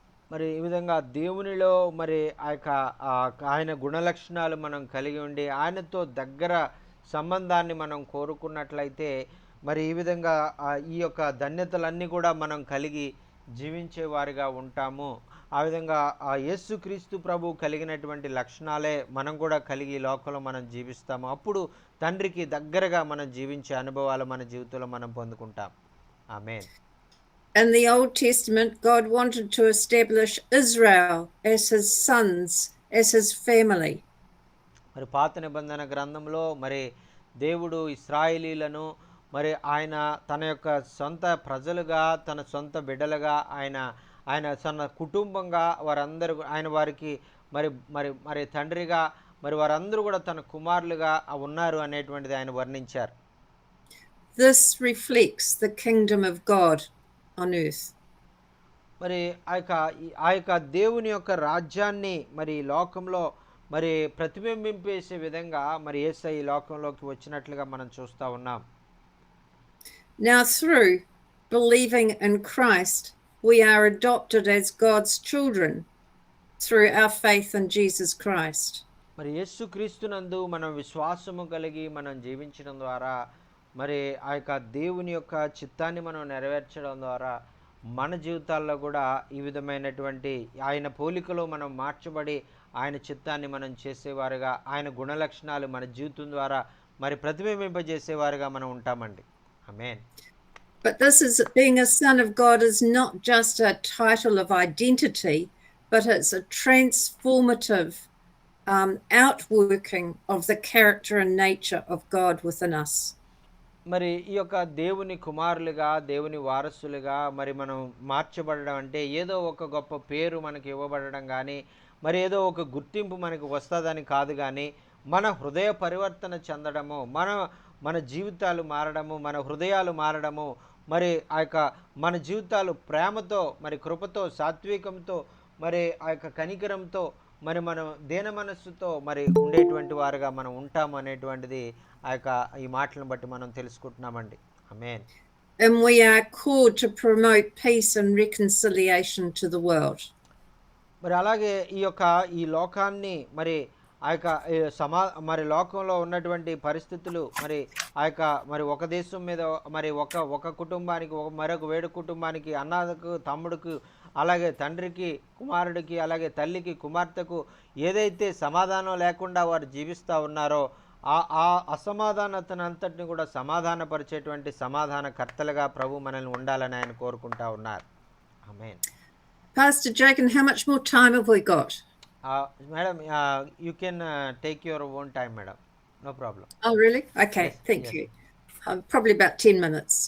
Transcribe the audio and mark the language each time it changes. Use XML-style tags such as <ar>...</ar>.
<te>ఈ విధంగా దేవునిలో ఆ యొక్క ఆయన గుణలక్షణాలు మనం కలిగి ఉండి ఆయనతో దగ్గర సంబంధాన్ని మనం కోరుకున్నట్లయితే ఈ విధంగా ఈ యొక్క ధన్యతలన్నీ కూడా మనం కలిగి జీవించే వారిగా ఉంటాము. ఆ విధంగా ఆ యేసుక్రీస్తు ప్రభు కలిగినటువంటి లక్షణాలే మనం కూడా కలిగి ఈ లోకంలో మనం జీవిస్తాము. అప్పుడు తండ్రికి దగ్గరగా మనం జీవించే అనుభవాలు మన జీవితంలో మనం పొందుకుంటాం. ఆమేన్.</te> <en>In the Old Testament, God wanted to establish Israel as his sons, as his family.</en> <te>మరి పాత నిబంధన గ్రంథంలో మరి దేవుడు ఇశ్రాయేలీలను మరి ఆయన తన యొక్క సొంత ప్రజలుగా, తన సొంత బిడ్డలుగా, ఆయన ఆయన తన కుటుంబంగా వారందరూ ఆయన వారికి మరి మరి మరి తండ్రిగా, మరి వారందరూ కూడా తన కుమారులుగా ఉన్నారు అనేటువంటిది ఆయన వర్ణించారు.</te> <en>This reflects the kingdom of God on earth.</en> <te>మరి ఆ యొక్క దేవుని యొక్క రాజ్యాన్ని మరి ఈ లోకంలో మరి ప్రతిబింబింపేసే విధంగా మరి యేసయ్య ఈ లోకంలోకి వచ్చినట్లుగా మనం చూస్తూ ఉన్నాం.</te> <en>Now, through believing in Christ, we are adopted as God's children through our faith in Jesus Christ.</en> <te>మరి యేసుక్రీస్తునందు మనం విశ్వాసము కలిగి మనం జీవించడం ద్వారా మరి ఆ యొక్క దేవుని యొక్క చిత్తాన్ని మనం నెరవేర్చడం ద్వారా మన జీవితాల్లో కూడా ఈ విధమైనటువంటి ఆయన పోలికలో మనం మార్చబడి ఆయన చిత్తాన్ని మనం చేసేవారుగా, ఆయన గుణలక్షణాలు మన జీవితం ద్వారా మరి ప్రతిబింబింపజేసేవారుగా మనం ఉంటామండి. ఆమేన్.</te> <en>But this is being a son of God is not just a title of identity, but it's a transformative outworking of the character and nature of God within us.</en> <te>మరి ఈ యొక్క దేవుని కుమారులుగా, దేవుని వారసులుగా మరి మనం మార్చబడడం అంటే ఏదో ఒక గొప్ప పేరు మనకి ఇవ్వబడడం కానీ, మరి ఏదో ఒక గుర్తింపు మనకు వస్తుందని కాదు, కానీ మన హృదయ పరివర్తన చెందడము, మన జీవితాలు మారడము, మన హృదయాలు మారడము, మరి ఆ యొక్క మన జీవితాలు ప్రేమతో, మరి కృపతో, సాత్వికంతో, మరి ఆ యొక్క కనికరంతో, మరి మనం దేన మనస్సుతో మరి ఉండేటువంటి వారుగా మనం ఉంటాము అనేటువంటిది ఆ యొక్క ఈ మాటలను బట్టి మనం తెలుసుకుంటున్నామండి. ఆమేన్.</te> <en>And we are called to promote peace and reconciliation to the world.</en> <te>మరి అలాగే ఈ లోకాన్ని మరి ఆ యొక్క మరి లోకంలో ఉన్నటువంటి పరిస్థితులు మరి ఆ యొక్క మరి ఒక దేశం మీద మరి ఒక కుటుంబానికి మరొక వేడు కుటుంబానికి, అన్నకు తమ్ముడికి, అలాగే తండ్రికి కుమారుడికి, అలాగే తల్లికి కుమార్తెకు ఏదైతే సమాధానం లేకుండా వారు జీవిస్తూ ఉన్నారో ఆ అసమాధానతనంతటిని కూడా సమాధానపరిచేటువంటి సమాధానకర్తలుగా ప్రభు మనల్ని ఉండాలని ఆయన కోరుకుంటా ఉన్నారు. ఆమేన్.</te> <en>Pastor Jake, and how much more time have we got? Madam, you can take your own time, madam. No problem. Oh, really? Okay, Yes, thank yes. you. Probably about 10 minutes.</en>